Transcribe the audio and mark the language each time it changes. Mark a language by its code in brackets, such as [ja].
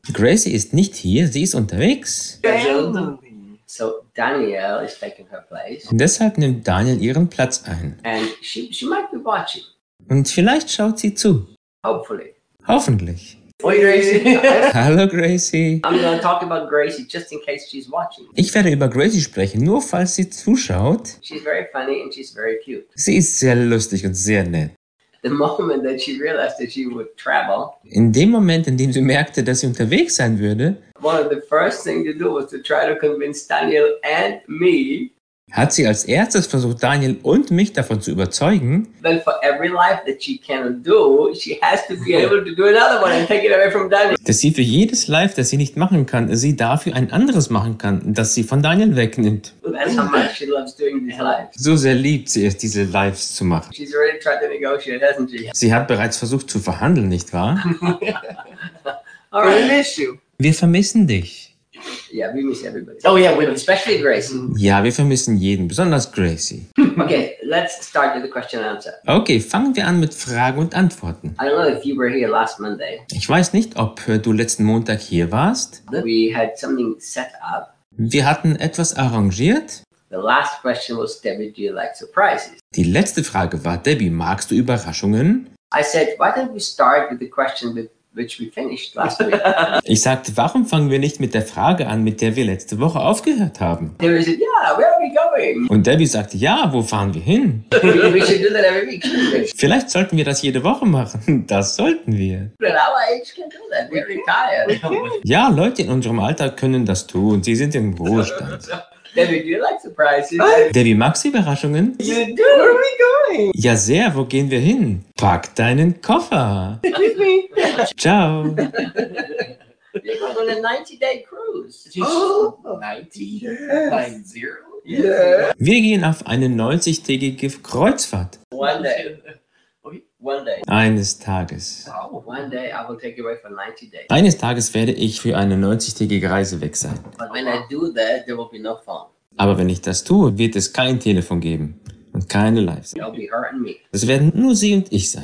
[de] Gracie ist nicht hier, sie ist unterwegs. [en] So Daniel is taking her place. [de] Und deshalb nimmt Daniel ihren Platz ein. [en] And she might be watching. [de] Und vielleicht schaut sie zu. [en] Hopefully. [de] Hoffentlich. [en] Hey, Gracie. [de] Hallo Gracie. [en] I'm going to talk about Gracie just in case she's watching. [de] Ich werde über Gracie sprechen, nur falls sie zuschaut. [en] She's very funny and she's very cute. [de] Sie ist sehr lustig und sehr nett. [en] The moment that she realized that she would travel. [de] In dem Moment, in dem sie merkte, dass sie unterwegs sein würde, [en] one of the first things to do was to try to convince Daniel and me. [de] Hat sie als erstes versucht, Daniel und mich davon zu überzeugen, [en] that for every life that she cannot do, she has to be able to do another one and take it away from Daniel. [de] Dass sie für jedes Life, das sie nicht machen kann, sie dafür ein anderes machen kann, das sie von Daniel wegnimmt. [en] That's how much she loves doing these lives. [de] So sehr liebt sie es, diese Lives zu machen. [en] She's already tried to negotiate, hasn't she? [de] Sie hat bereits versucht zu verhandeln, nicht wahr? [en] All right. We miss you. [de] Wir vermissen dich. [en] Yeah, we miss everybody. Oh yeah, women, especially Gracie. [de] Ja, wir vermissen jeden, besonders Gracie. [en] Okay, let's start with the question and answer. [de] Okay, fangen wir an mit Fragen und Antworten. [en] I don't know if you were here last Monday. [de] Ich weiß nicht, ob du letzten Montag hier warst. [en] We had something set up. [de] Wir hatten etwas arrangiert. [en] The last question was, Debbie, do you like surprises? [de] Die letzte Frage war, Debbie, magst du Überraschungen? [en] I said, why don't we start with the question with which we finished last week. [de] Ich sagte, warum fangen wir nicht mit der Frage an, mit der wir letzte Woche aufgehört haben? [en] Debbie said, yeah, where are we going? [de] Und Debbie sagte, ja, wo fahren wir hin? [en] We should do that every week. [de] Vielleicht sollten wir das jede Woche machen. Das sollten wir. [en] But our age can do that. We're retired. [de] Ja, Leute in unserem Alter können das tun. Sie sind im Ruhestand. [en] Debbie, do you like surprises? [de] Debbie, magst du Überraschungen? [en] You do. Where are we going? [de] Ja, sehr. Wo gehen wir hin? Pack deinen Koffer. [en] Excuse me. [it] Ciao. [en] You're going on a 90-day cruise. Oh, 90? Yes. 90? Yes. [de] Wir gehen auf eine 90-tägige Kreuzfahrt. [en] One day. One day. [de] Eines Tages. [en] Oh, one day I will take you away for 90 days. [de] Eines Tages werde ich für eine 90-tägige Reise weg sein. [en] But when I do that, there will be no phone. [de] Aber wenn ich das tue, wird es kein Telefon geben. Und keine Lives. [en] It'll be her and me. [de] Es werden nur sie und ich sein.